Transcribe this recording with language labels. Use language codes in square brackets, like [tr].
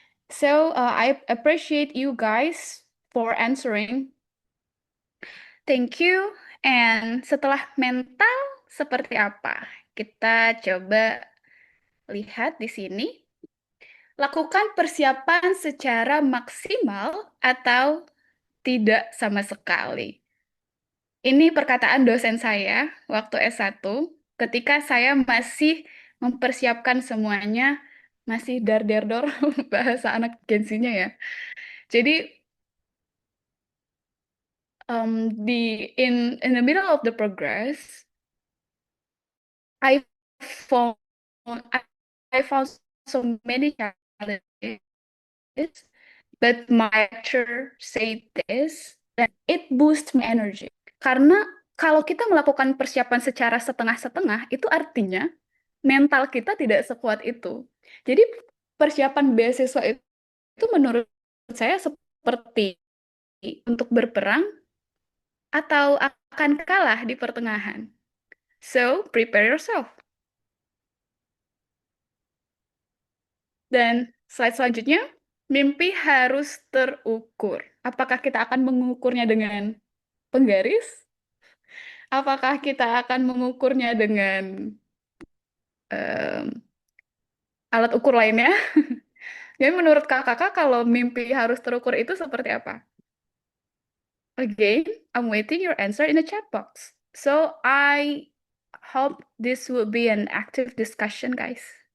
[en] So, I appreciate you guys for answering. Thank you. [id] And setelah mental seperti apa? Kita coba lihat di sini. Lakukan persiapan secara maksimal atau tidak sama sekali. Ini perkataan dosen saya waktu S1 ketika saya masih mempersiapkan semuanya, masih dar-der-dor bahasa anak Gen-Z-nya ya. [en] Jadi in the middle of the progress, I found I, I found so many challenges, but my lecturer said this, that it boosts my energy. [id] Karena kalau kita melakukan persiapan secara setengah-setengah, itu artinya mental kita tidak sekuat itu. Jadi persiapan beasiswa itu menurut saya seperti untuk berperang atau akan kalah di pertengahan. [en] So, prepare yourself. [id] Dan slide selanjutnya, mimpi harus terukur. Apakah kita akan mengukurnya dengan penggaris? Apakah kita akan mengukurnya dengan em, alat ukur lainnya? Jadi menurut kakak, kalau mimpi harus terukur itu seperti apa? [en] Again, I'm waiting your answer in the chat box. So I hope this will be an active discussion, guys.